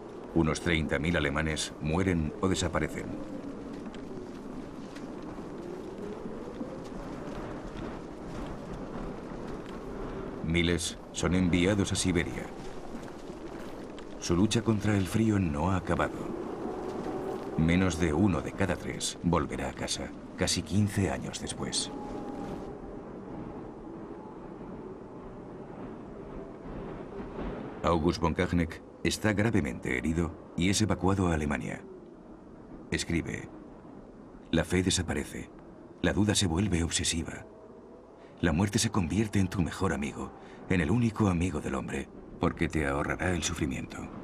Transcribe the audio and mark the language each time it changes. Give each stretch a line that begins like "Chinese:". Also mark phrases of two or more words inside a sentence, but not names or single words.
Spanish: Unos 30.000 alemanes mueren o desaparecen. Miles son enviados a Siberia. Su lucha contra el frío no ha acabado. Menos de 1 de cada 3 volverá a casa, casi 15 años después. August von Gagneck está gravemente herido y es evacuado a Alemania. Escribe: la fe desaparece, la duda se vuelve obsesiva. La muerte se convierte en tu mejor amigo, en el único amigo del hombre, porque te ahorrará el sufrimiento.